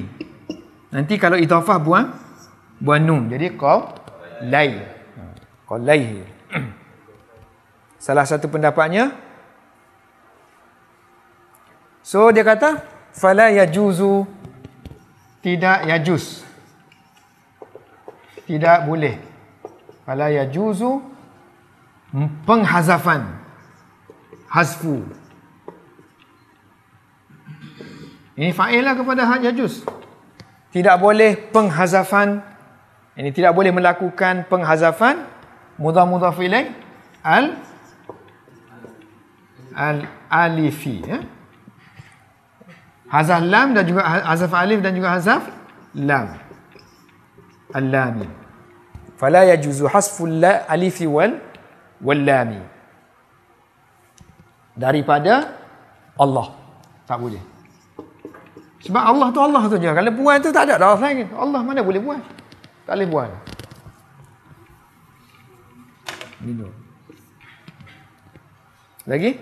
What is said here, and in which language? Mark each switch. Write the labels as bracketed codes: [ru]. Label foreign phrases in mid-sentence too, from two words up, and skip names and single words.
[ms] Nanti kalau idhafah buang nun jadi qaulaihi. Salah satu pendapatnya, so dia kata [ar] فلا يجوز, [ms] tidak yajuz, tidak boleh. [ar] فلا يجوز, [ms] penghazafan, hazfu. Ini fa'il lah kepada yajuz. Tidak boleh penghazafan. Ini tidak boleh melakukan penghazafan [ar] مضاف إليه الألف, [ms] ya. Hazaf lam dan juga hazaf alif dan juga hazaf lam. Al-lami. [ar] فلا يجوز حذف الألف واللام. [ms] Daripada Allah. Tak boleh. Sebab Allah tu je. Kalau buang tu tak ada dah lagi. Allah mana boleh buang? Tak boleh buang. Minum. Lagi?